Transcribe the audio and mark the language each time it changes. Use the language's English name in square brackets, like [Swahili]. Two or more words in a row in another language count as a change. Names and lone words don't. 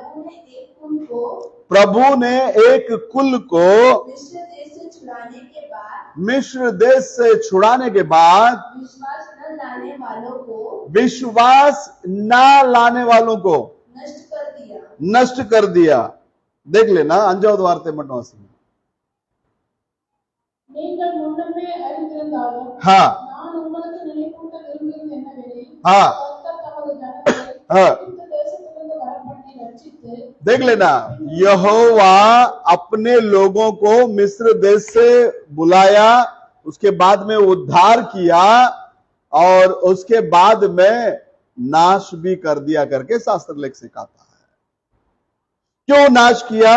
[Hindi] प्रभु ने एक कुल को मिस्र देश से छुड़ाने के बाद विश्वास न लाने वालों को नष्ट कर दिया। देख लेना [Tamil] 5வது வார்த்தை மட்டும் வாசிங்க। நீங்கள் முன்னமே அறிந்திருந்தாலும் [Hindi] हाँ, [Tamil] நான் உங்களுக்கு நினைப்பூட்ட விரும்புகிறது என்னவெனில், [Hindi] हाँ, [Tamil] கர்த்தர் தமது ஜனங்களை [Hindi] हाँ, [Tamil] இந்த தேசத்திலிருந்து வரப்பண்ணி ரட்சித்து [Hindi] देख लेना, यहोवा अपने लोगों को मिस्र देश से बुलाया, उसके बाद में उद्धार किया और उसके बाद में नाश भी कर दिया करके शास्त्र लेख से कहता है। क्यों नाश किया?